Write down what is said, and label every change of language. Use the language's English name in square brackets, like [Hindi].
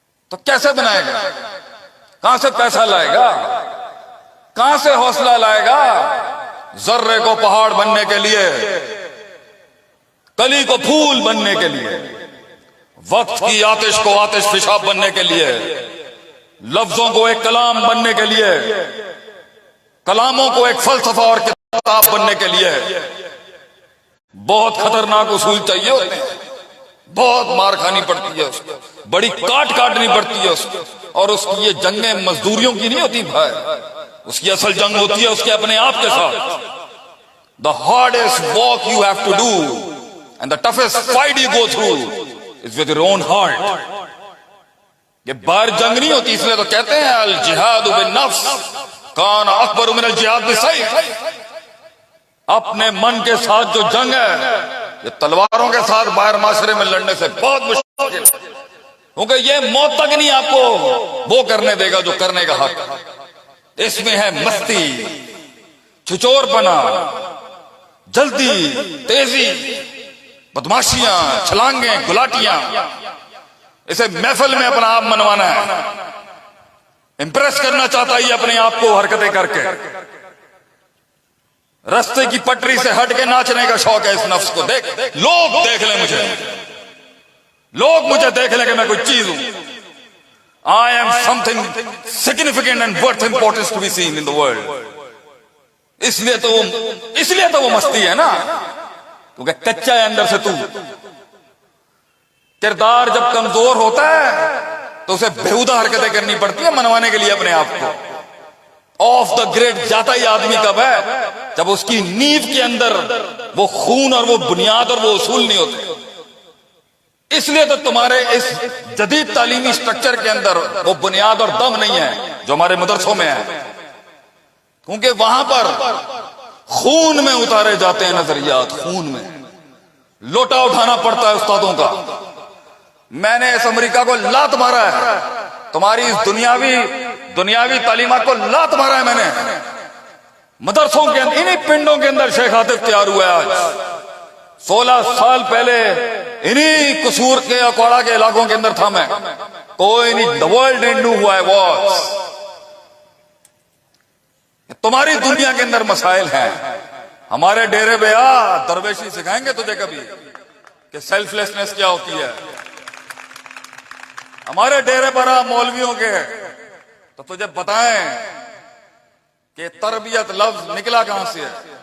[Urdu] تو کیسے بنائے گا؟ کہاں سے پیسہ لائے گا؟ کہاں سے حوصلہ لائے گا؟ ذرے کو پہاڑ بننے کے لیے, کلی کو پھول بننے کے لیے, وقت کی آتش کو آتش فشا بننے کے لیے, لفظوں کو ایک کلام بننے کے لیے, کلاموں کو ایک فلسفہ اور کتاب بننے کے لیے بہت خطرناک اصول چاہیے ہوتے ہیں. بہت مار کھانی پڑتی ہے اس کو, بڑی کاٹ کاٹنی پڑتی ہے اس کو. اور اس کی یہ جنگیں مزدوریوں کی نہیں ہوتی بھائی, اس کی اصل جنگ ہوتی ہے اس کے اپنے آپ کے ساتھ. [English] The hardest walk you have to do and the toughest fight you go through is with your own heart. [Urdu] یہ باہر جنگ نہیں ہوتی، اس لیے تو کہتے ہیں [Arabic] الجہاد بالنفس کان اکبر من الجہاد بالسیف. [Urdu] اپنے من کے ساتھ جو جنگ ہے یہ تلواروں کے ساتھ باہر معاشرے میں لڑنے سے بہت مشکل ہے، کیونکہ یہ موت تک نہیں آپ کو وہ کرنے دے گا جو کرنے کا حق. اس میں ہے مستی، چھچور پنا، جلدی، تیزی، بدماشیاں، چھلانگیں، گلاٹیاں. اسے محفل میں اپنا آپ منوانا ہے، امپریس کرنا چاہتا ہے اپنے آپ کو حرکتیں کر کے. رستے کی پٹری سے ہٹ کے ناچنے کا شوق ہے اس نفس کو. لوگ دیکھ لیں مجھے، لوگ مجھے دیکھ لیں کہ میں کوئی چیز ہوں. [English] I am something significant and worth importance to be seen in the world. [Urdu] اس لیے تو وہ مستی ہے نا، کیونکہ کچا ہے اندر سے. تو کردار جب کمزور ہوتا ہے تو اسے بےہودہ حرکتیں کرنی پڑتی ہیں منوانے کے لیے اپنے آپ کو. [English] of the grade [Urdu] جاتا ہی آدمی کب ہے؟ جب اس کی نیو کے اندر وہ خون اور وہ بنیاد اور وہ اصول نہیں ہوتے. اس لیے تو تمہارے اس جدید تعلیمی سٹرکچر کے اندر وہ بنیاد اور دم نہیں ہے جو ہمارے مدرسوں میں ہے، کیونکہ وہاں پر خون میں اتارے جاتے ہیں نظریات. خون میں لوٹا اٹھانا پڑتا ہے استادوں کا. میں نے اس امریکہ کو لات مارا ہے، تمہاری اس دنیاوی تعلیمات کو لات مارا ہے میں نے. مدرسوں کے اندر انہی پنڈوں کے اندر شیخ عاطف تیار ہوا ہے آج. 16 سال پہلے انہی قصور کے اکوڑا کے علاقوں کے اندر تھا میں. کوئی نہیں، [English] the world didn't know who I was. [Urdu] تمہاری دنیا کے اندر مسائل ہیں. ہمارے ڈیرے پہ درویشی سکھائیں گے تجھے کبھی کہ سیلف لیسنس کیا ہوتی ہے. ہمارے ڈیرے پر مولویوں کے تو تجھے بتائیں کہ تربیت لفظ نکلا کہاں سے ہے.